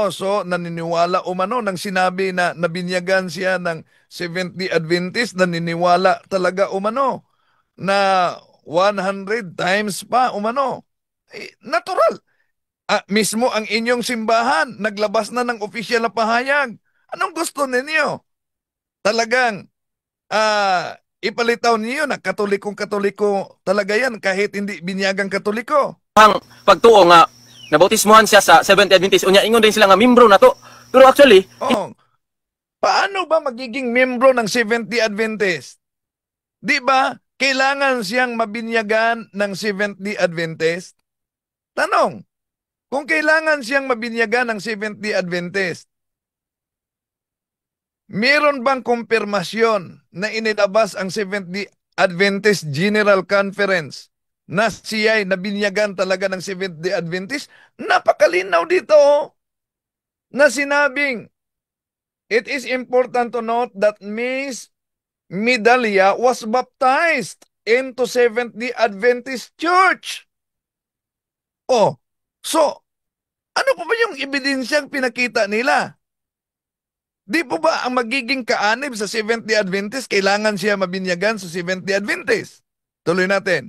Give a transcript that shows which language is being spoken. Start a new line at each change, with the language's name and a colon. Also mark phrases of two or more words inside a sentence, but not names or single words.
Filipino: So naniniwala umano nang sinabi na nabinyagan siya ng Seventh-day Adventist, naniniwala talaga umano na 100 times pa umano. Natural. Mismo ang inyong simbahan, naglabas na ng opisyal na pahayag. Anong gusto ninyo? Talagang ipalitaw niyo na katoliko talaga yan kahit hindi binyagang katoliko.
Cebuano: Ang pagtuo nga nabautismohan siya sa Seventh-day Adventist, unya ingon din sila nga membro na to.
Filipino: Pero actually, paano ba magiging membro ng Seventh-day Adventist? Di ba kailangan siyang mabinyagan ng Seventh-day Adventist? Tanong, kung kailangan siyang mabinyagan ng Seventh-day Adventist, meron bang kumpirmasyon na inilabas ang Seventh-day Adventist General Conference na siya ay nabinyagan talaga ng Seventh-day Adventist? Napakalinaw dito na sinabing,
English: it is important to note that Miss Midalia was baptized into Seventh-day Adventist Church.
Filipino: So, ano pa ba yung ebidensyang pinakita nila? Di po ba ang magiging kaanib sa Seventh-day Adventist, kailangan siya mabinyagan sa Seventh-day Adventist? Tuloy natin.